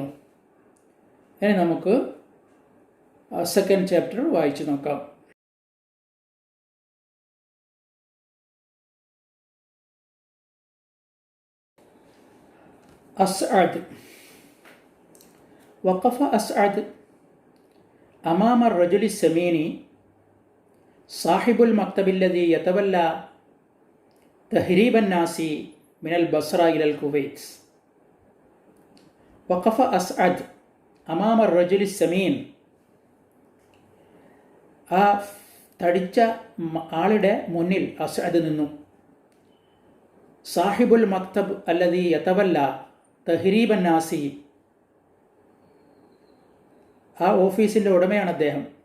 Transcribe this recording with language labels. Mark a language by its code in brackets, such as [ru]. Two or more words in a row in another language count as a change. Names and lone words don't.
[ml] ഇനി നമുക്ക് 2nd ചാപ്റ്റർ വായിച്ചു നോക്കാം. അസ്അദ്. [ar] وقف أسعد أمام الرجل السمين صاحب المكتب الذي يتولى تهريب الناس من البصرة إلى الكويت. وقف أسعد أمام الرجل السمين. [ml] ആ തടിച്ച ആളുടെ മുന്നിൽ അസ്അദ് നിന്നു. [ar] صاحب المكتب الذي يتولى تهريب الناس. [ml] ആ ഓഫീസിൻ്റെ ഉടമയാണ് അദ്ദേഹം.